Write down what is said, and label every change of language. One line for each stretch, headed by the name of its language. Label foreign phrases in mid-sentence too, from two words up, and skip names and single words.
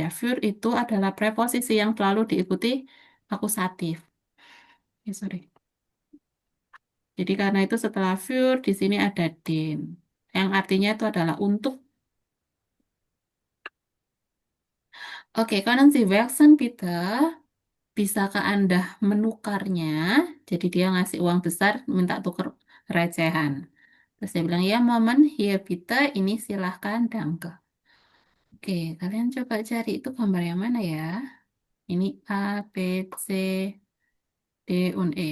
Indonesian: Für itu adalah preposisi yang selalu diikuti akusatif. Sorry. Jadi karena itu setelah für di sini ada den. Yang artinya itu adalah untuk. Oke,
German: können Sie wechseln bitte?
Indonesian: Bisakah Anda menukarnya? Jadi dia ngasih uang besar, minta tuker recehan. Terus dia bilang, ya momen, here bitte, ini silahkan, danke. Oke, kalian coba cari itu gambar yang mana ya? Ini A, B, C, D, und E.